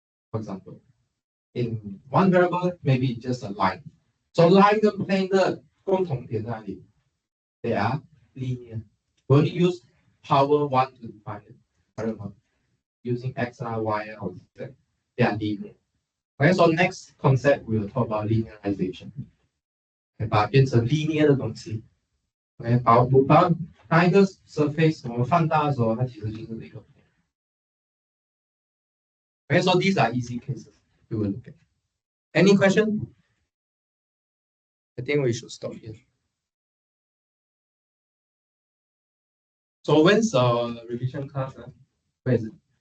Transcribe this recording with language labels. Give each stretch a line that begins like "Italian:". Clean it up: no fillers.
English: For example, in one variable, maybe just a line.
Chinese: So line 跟 plane 的共同点在哪里？
English: They are linear. We only use power 1 to define it. I don't know. Using x, y, or z. They are linear. Okay, so next concept we will talk about linearization.
Chinese: 把它变成 linear 的东西。OK， 把它一个 surface 我们放大的时候，它其实就是这个。
English: Okay, so these are easy cases we will look at. Any question? I think we should stop here. So when's revision class? Where is it?